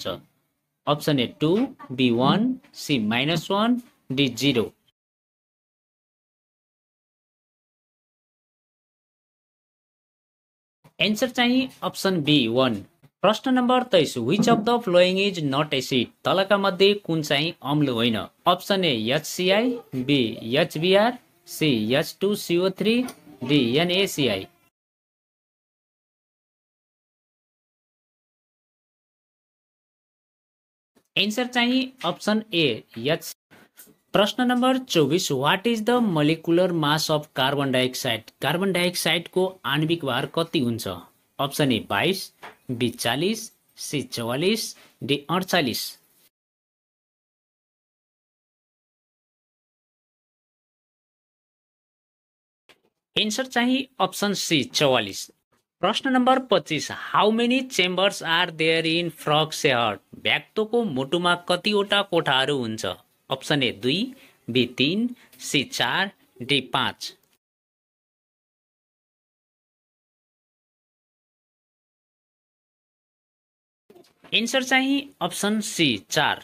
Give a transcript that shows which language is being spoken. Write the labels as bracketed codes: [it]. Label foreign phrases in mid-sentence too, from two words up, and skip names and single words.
[en] option A 2, B 1, C -1, D 0. [ne] एन्सर चाहिँ [en] option B 1. प्रश्न number 23 which of the following is not acid. [ne] तलका मध्ये कुन चाहिँ अम्ल होइन। [en] option A HCI, B HBr, C H2CO3, D NaCl. [ne] एन्सर चाहिँ [en] option A H. प्रश्न number 24 what is the molecular mass of carbon dioxide. [ne] कार्बन डाइअक्साइडको आणविक भार कति हुन्छ। [en] option A 22, B 40, C 44, D 48. [ne] एन्सर चाहिँ [en] option C 44. प्रश्न number 25 how many chambers are there in frog heart. [ne] भ्याक्तोको मुटुमा कतिवटा कोठाहरू हुन्छ। [en] option A 2, B 3, C 4, D 5. [ne] एन्सर चाहिँ [en] option C 4.